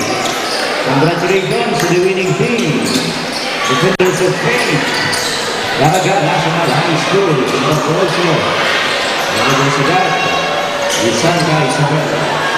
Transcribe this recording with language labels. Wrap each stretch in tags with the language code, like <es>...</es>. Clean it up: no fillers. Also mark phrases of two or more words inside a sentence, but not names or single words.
<en>Congratulations to the winning team. Defenders of Fate. Daraga National High School in Rosario. Universidad de Santa Isabel.</en>